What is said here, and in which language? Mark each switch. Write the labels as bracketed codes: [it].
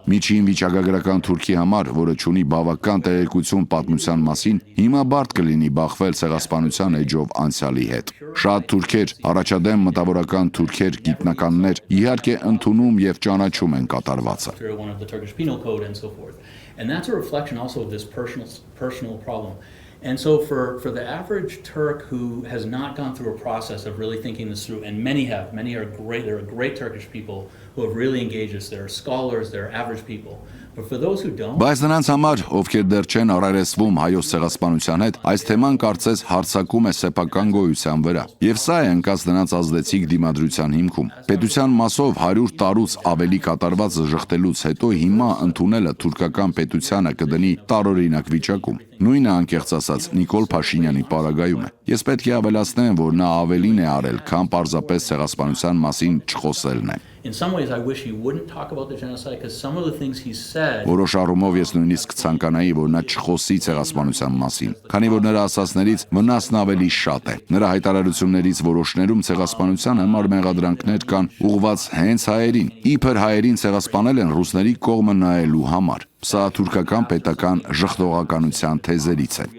[hy] Միջին վիճակագրական Թուրքի համար, որը ունի բավական տեղեկություն պատմության մասին, հիմա բարդ կլինի բախվել ցեղասպանության էջով անցյալի հետ։ Շատ թուրքեր, առաջադեմ մտավորական թուրքեր, գիտնականներ, իհարկե ընդունում եւ ճանաչում են կատարվածը։ [en] And that's a reflection also of this personal problem. And so for the average Turk who has not gone through a process of really thinking this through, and many are great, there are great Turkish people who have really engaged this, there are scholars, there are average people. But for those who don't, [hy] բայց նրանց համար, ովքեր դեռ չեն առերեսվում հայոց ցեղասպանության հետ, այս թեման կարծես հարձակում է սեփական գոյության վրա։ Եվ սա է ընկած նրանց ազդեցիկ դիմադրության հիմքում։ Պետության մասով 100 տարուց ավելի կատարվածը ժխտելուց հետո հիմա ընդունելը թուրքական պետությանը կդնի տարօրինակ վիճակում։ Նույնը անկեղծ ասած Նիկոլ Փաշինյանի պարագայում է։ Ես պետք է ավելացնեմ, որ նա ավելին է արել, քան պարզապես ցեղասպանության մասին չխոսելն է։ [en] In some ways I wish he wouldn't talk about the genocide because some of the things he said. [hy] Որոշ առումով ես նույնիսկ ցանկանայի, որ նա չխոսի ցեղասպանության մասին, քանի որ նրա ասածներից վնասն ավելի շատ է։ Նրա հայտարարություններից որոշներում ցեղասպանության համար մեղադրանքներ կան ուղղված հենց հայերին, իբր հայերին ցեղասպանել են ռուսների կողմը նայելու համար։ Սա թուրքական պետական ժխտողականության թեզերից է։